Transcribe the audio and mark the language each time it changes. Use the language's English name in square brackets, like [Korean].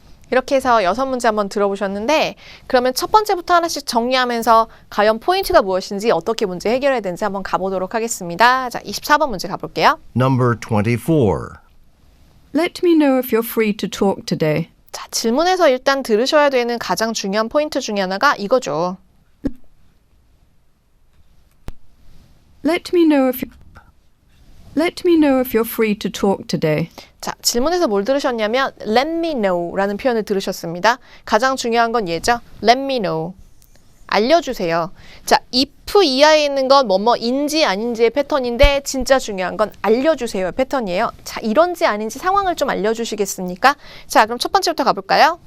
[Korean] 이렇게 해서 6문제 한번 들어보셨는데 그러면 첫 번째부터 하나씩 정리하면서 과연 포인트가 무엇인지 어떻게 문제 해결해야 되는지 한번 가보도록 하겠습니다. 자, 24번 문제 가볼게요. [English] Number 24. Let me know if you're free to talk today. [Korean] 자, 질문에서 일단 들으셔야 되는 가장 중요한 포인트 중에 하나가 이거죠. [English] Let me know if you're free to talk today. [Korean] 자, 질문에서 뭘 들으셨냐면 [English] let me know [Korean] 라는 표현을 들으셨습니다. 가장 중요한 건 얘죠. [English] let me know. [Korean] 알려주세요. 자, if 이하에 있는 건 뭐뭐인지 아닌지의 패턴인데 진짜 중요한 건 알려주세요 패턴이에요. 자, 이런지 아닌지 상황을 좀 알려주시겠습니까? 자, 그럼 첫 번째부터 가볼까요?